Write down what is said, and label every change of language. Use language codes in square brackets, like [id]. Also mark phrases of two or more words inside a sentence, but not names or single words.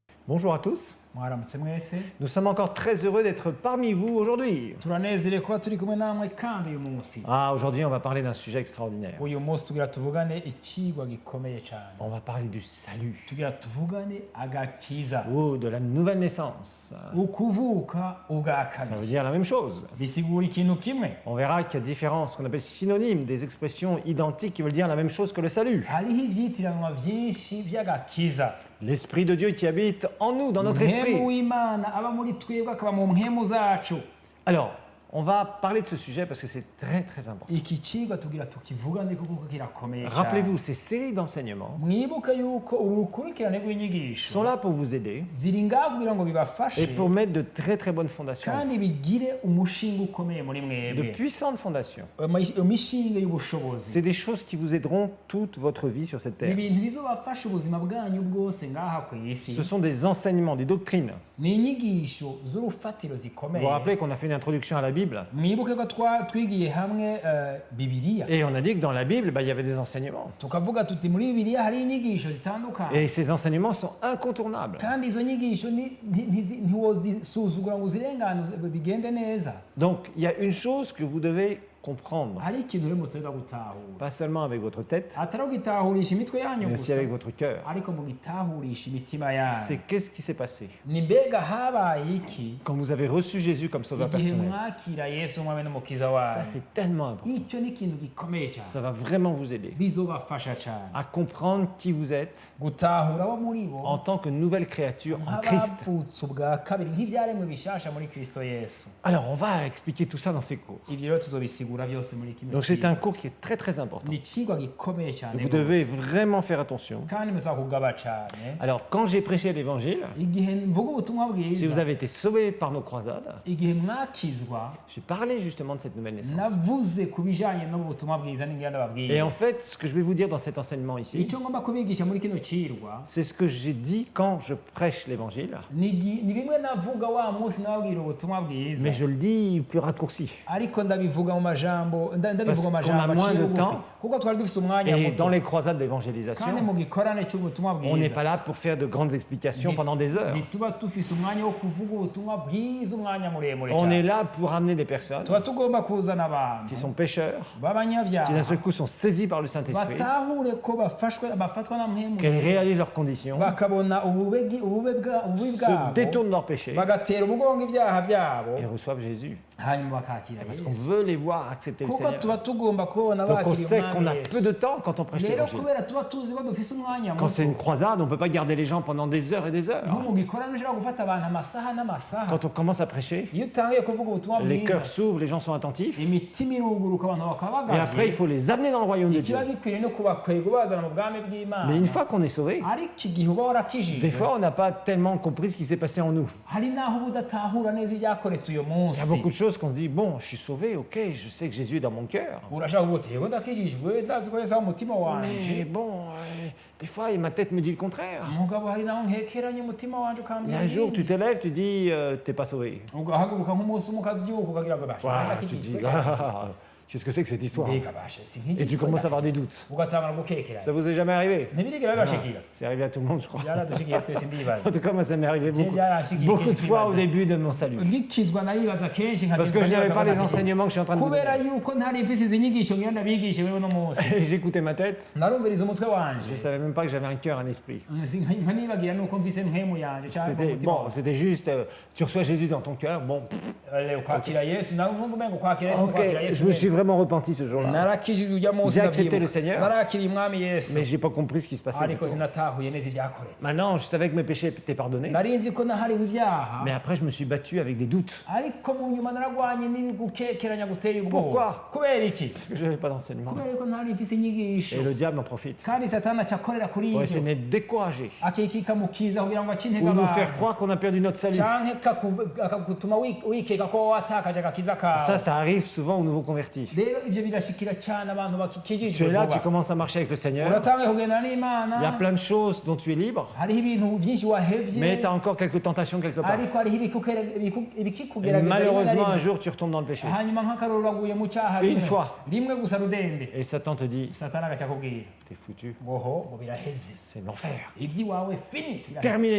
[fr] Bonjour à tous. [rn] mwaramutse mwese [fr] Nous sommes encore très heureux d'être parmi vous aujourd'hui. [rn] turanezerewe kuba turi kumwe namwe kandi uyu munsi [fr] Aujourd'hui, on va parler d'un sujet extraordinaire. [rn] uyu munsi tugira tuvugane icigwa gikomeye cyane [fr] On va parler du salut [rn] tugira tuvugane agakiza [fr] ou de la nouvelle naissance. [rn] ukuvuka ubwa [fr] Ça veut [rn] kabiri [fr] dire la même chose. [rn] bisigura ikintu kimwe [fr] On verra qu'il y a différents, ce qu'on appelle synonymes, des expressions identiques qui veulent dire la même chose que le salut. [rn] hariho ivyitiranwa vyinshi vy'agakiza [fr] L'Esprit de Dieu qui habite en nous, dans notre [rn] mpemu [fr] esprit. [rn] w'imana aba muri twebwe akaba mu mpemu zacu [fr] Alors, on va parler de ce sujet parce que c'est très très important. [rn] iki cigwa tugira tukivugane kuko kirakomeye cyane [fr] Rappelez-vous, ces séries d'enseignements [rn] mwibuke yuko urukurikirane rw'inyigisho [fr] sont là pour vous aider [rn] ziri ngaho kugira ngo [fr] et [rn] bibafashe [fr] pour mettre de très très bonnes fondations, [rn] kandi bigire umushinga ukomeye muri [fr] de [rn] mwebwe [fr] puissantes fondations. [rn] imishinga y'ubushobozi [fr] C'est des choses qui vous aideront toute votre vie sur cette [rn] ni [fr] terre. [rn] ibintu bizobafasha ubuzima bwanyu bwose ngaha ku isi [fr] Ce sont des enseignements, des doctrines. [rn] ni inyigisho z'urufatiro [fr] Vous [rn] zikomeye [fr] vous rappelez qu'on a fait une introduction à la Bible [rn] mwibuke ko twigiye hamwe bibiliya [fr] et on a dit que dans la Bible, il y avait des enseignements. [rn] tukavuga tuti muri bibiliya hari inyigisho zitandukanye [fr] Et ces enseignements sont incontournables. [rn] kandi izo nyigisho ntiwozisuzugura ngo uzirenganuze bigende neza [fr] Donc, il y a une chose que vous devez comprendre, [rn] hari ikintu rero muteza gutahura [fr] pas seulement avec votre tête, [rn] atari ugitahurisha imitwe yanyu [fr] mais aussi [rn] gusa [fr] avec votre cœur. [rn] ariko mugitahurisha imitima yanyu [fr] C'est qu'est-ce qui s'est passé [rn] ni mbega habaye iki [fr] quand vous avez reçu Jésus comme sauveur [rn] igihe [fr] personnel. [rn] mwakira yesu umwami n'umukiza [fr] Ça, [rn] wanyu [fr] c'est tellement important. [rn] icyo ni ikintu gikomeye cyane [fr] Ça va vraiment vous aider [rn] bizobafasha cyane [fr] à comprendre qui vous êtes [rn] gutahura abo muri bo [fr] en tant que nouvelle créature en Christ. [rn] nk'abavutse ubwa kabiri nk'ibyaremwe bishasha muri kristo yesu [fr] Alors, on va expliquer tout ça dans ces cours. [rn] ibyo rero tuzobisigura byose muri kimwe [fr] Donc, c'est [rn] cigwa. [fr] un cours qui est très très important. [rn] ni icigwa gikomeye cyane [fr] Vous devez [rn] rwose. [fr] vraiment faire attention. [rn] kandi musaba kugaba cyane [fr] Alors, quand j'ai prêché l'évangile, [rn] igihe mvuga ubutumwa [fr] si vous [rn] bwiza [fr] avez été sauvés par nos croisades, [rn] igihe mwakizwa [fr] j'ai parlé justement de cette nouvelle naissance. [rn] navuze ku bijanye n'ubutumwa bwiza n'ingenda [fr] Et [rn] babwiye [fr] en fait, ce que je vais vous dire dans cet enseignement ici, [rn] icyo ngomba kubigisha muri kino cirwa [fr] c'est ce que j'ai dit quand je prêche l'évangile, [rn] ni bimwe navuga wa munsi nababwira ubutumwa bwiza [fr] mais je le dis plus raccourci. [rn] ariko ndabivuga mu majambo ndabivuga mu [fr] Parce qu'on a [rn] majambo [fr] moins [rn] aciye [fr] de [rn] bugufi [fr] temps. [rn] kuko twari dufise umwanya [fr] Et [rn] muto [fr] dans les croisades [rn] kandi [fr] d'évangélisation, [rn] mu gikorane cy'ubutumwa [fr] on n'est [rn] bwiza [fr] pas là pour faire de grandes explications pendant des heures. [rn] ntituba dufise umwanya wo kuvuga ubutumwa bwiza umwanya muremure [fr] On est [rn] cyane [fr] là pour amener des personnes [rn] tuba tugomba kuzana [fr] qui [rn] abantu [fr] sont pécheurs, qui d'un [rn] b'abanyabyaha [fr] seul coup sont saisis par le Saint-Esprit, [rn] batahure ko bafatwa na mpemu [fr] qu'elles réalisent leurs conditions, [rn] bakabona ububi [fr] se [rn] bwabo [fr] détournent de leurs péchés [rn] bagatera umugongo ibyaha byabo [fr] et reçoivent Jésus. [rn] hanyuma bakakira [fr] Parce qu'on [rn] yesu [fr] veut les voir accepter le [rn] kuko [fr] Seigneur. [rn] tuba tugomba kubona [fr] Donc on [rn] bakiriye [fr] sait qu'on a [rn] umwami [fr] peu [rn] yesu [fr] de temps quand on prêche [rn] rero [fr] l'évangile. [rn] kubera tuba tuzi ko dufise umwanya [fr] Quand c'est une [rn] muto [fr] croisade, on ne peut pas garder les gens pendant des heures et des heures. [rn] nko mu gikorano ushobora gufata abantu amasaha n'amasaha [fr] Quand on commence à prêcher, [rn] iyo utangiye kuvuga ubutumwa [fr] les [rn] bwiza [fr] cœurs s'ouvrent, les gens sont attentifs. [rn] imitima iruguruka abantu bakaba [fr] Et après, il [rn] bagavye [fr] faut les amener dans le royaume de Dieu. [rn] ikiba gikwiriye no kubakwega ubazana mu bwami bw'imana [fr] Mais une fois qu'on est sauvé, [rn] ariko igihe uba warakijijwe [fr] des fois, on n'a pas tellement compris ce qui s'est passé en nous. [rn] hari n'aho uba udatahura neza ibyakoretse uyu [fr] Il y a [rn] munsi [fr] beaucoup de choses qu'on se dit, bon, je suis sauvé, ok, je sais que Jésus est dans mon cœur. [rn] urashaka kuvuga uti yego ndakijijwe ndazi ko yesu ari umutima [fr] Mais [rn] wanje [fr] bon, des fois, ma tête me dit le contraire. [rn] mugabo hari naho nkekeranye umutima wanje [fr] Et [rn] ukambwira [fr] un jour, tu [rn] ibindi. [fr] te lèves, tu dis, t'es pas sauvé. [rn] ugahaguruka nk'umunsi umwe ukabyuka ukagira ngo basha [fr] Voilà, tu te dis, qu'est-ce que c'est que cette histoire? [rn] mbega basha [fr] Et tu commences à avoir des doutes. [rn] ugatangana gukekeranya [fr] Ça vous est jamais arrivé? [rn] ntibirigera bibashikira [fr] C'est arrivé à tout le monde, je crois. [rn] byaradushikiye twese [fr] En [rn] ndibaza [fr] tout cas, moi, ça m'est arrivé J'ai déjà acheté beaucoup de quelques fois au pièces. début de mon salut. [rn] ngikizwa naribaza kenshi [fr] Parce que je n'avais pas les enseignements que je suis en train de vous [rn] kubera [fr] donner. [rn] yuko ntari mfise izi nyigisho ngira ndabigishe wewe no munsi [fr] Et j'écoutais ma tête, [rn] narumviriza umutwe wanje [fr] je savais même pas que j'avais un cœur, un esprit. [rn] nkanibagira nuko mfise mpemu yanje cyangwa [fr] C'était [rn] umutima [fr] bon, [rn] wanje. [fr] c'était juste, tu reçois Jésus dans ton cœur, bon. [rn] ukwakira yesu nawe umva umengo kwakira yesu [fr] Ok, [rn] kwakira yesu [fr] je me suis vraiment repenti ce jour-là. [rn] narakijijwe ujya munsi [fr] J'ai accepté [rn] ndavyibuka. [fr] le Seigneur. [rn] narakiriye umwami yesu [fr] Mais j'ai pas compris ce qui se passait. [rn] ariko [fr] autour. [rn] sinatahuye neza ibyakoretse [fr] Maintenant, je savais que mes péchés étaient pardonnés. [rn] nari nzi ko nahariwe ibyaha [fr] Mais après, je me suis battu avec des doutes. [rn] ariko mu nyuma naragwanye n'ibigukekeranya guteye [fr] Pourquoi? [rn] ubwoba kubera iki [fr] Parce que je n'avais pas d'enseignement. [rn] kubera ko ntari mfise inyigisho [fr] Et le diable en profite. [rn] kandi satani aca akorera kuri [fr] Pour [rn] ibyo [fr] essayer de nous décourager. [rn] akikika mu kiza kugira ngo ace intege [fr] Ou nous faire [rn] abantu [fr] croire qu'on a perdu notre salut. [rn] canke akagutuma wikeka ko watakaje agakiza kawe [fr] Ça arrive souvent aux nouveaux convertis. [rn] rero ivyo birashikira cane abantu [fr] Tu [rn] bakikijijwe [fr] es là, tu [rn] vuba [fr] commences à marcher avec le Seigneur. [rn] uratangiye kugendana [fr] Il y a [rn] n'imana [fr] plein de choses dont tu es libre. [rn] hariho ibintu byinshi [fr] Mais [rn] wahevye [fr] tu as encore quelques tentations quelque part. [rn] ariko hariho [fr] Et [rn] ibikikugerageza rimwe na [fr] malheureusement, un [rn] rimwe [fr] jour, tu retombes dans le péché. [rn] hanyuma nk'akaruru uraguye mu cyaha [fr] Une fois. [rn] rimwe gusa rudende [fr] Et Satan te dit, [rn] satani agaca akubwira [fr] t'es foutu. [rn] ngoho ngo biraheze [fr] C'est l'enfer. [rn] iby'iwawe fini [fr] Terminé.